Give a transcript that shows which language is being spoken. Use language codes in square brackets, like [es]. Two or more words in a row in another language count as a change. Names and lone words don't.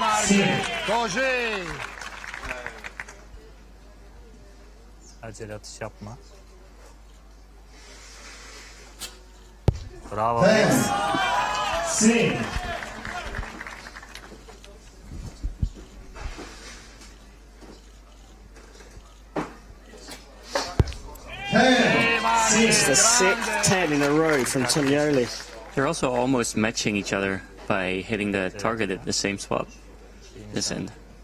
[it] Così! [tr] Acele atış yapma. [it] Bravo. 10. [en] It's the 6th 10 in a row from Tognoli. They're also almost matching each other by hitting the target at the same spot this end.